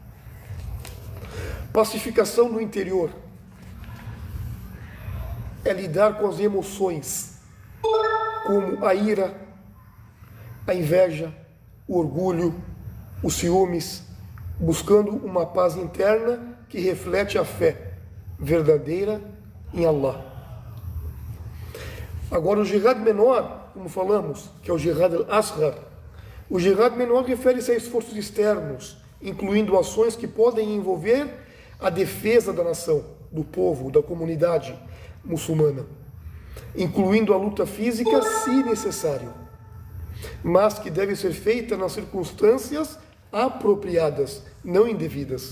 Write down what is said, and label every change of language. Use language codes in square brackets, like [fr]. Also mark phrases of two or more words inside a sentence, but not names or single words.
[pt] Pacificação no interior é lidar com as emoções, como a ira, a inveja, o orgulho, os ciúmes, buscando uma paz interna que reflete a fé verdadeira em Allah. Agora, o jihad menor, como falamos, que é o [ar] جهاد الأصغر, [pt] o jihad menor refere-se a esforços externos, incluindo ações que podem envolver a defesa da nação, do povo, da comunidade muçulmana, incluindo a luta física, se necessário, mas que deve ser feita nas circunstâncias apropriadas, não indevidas.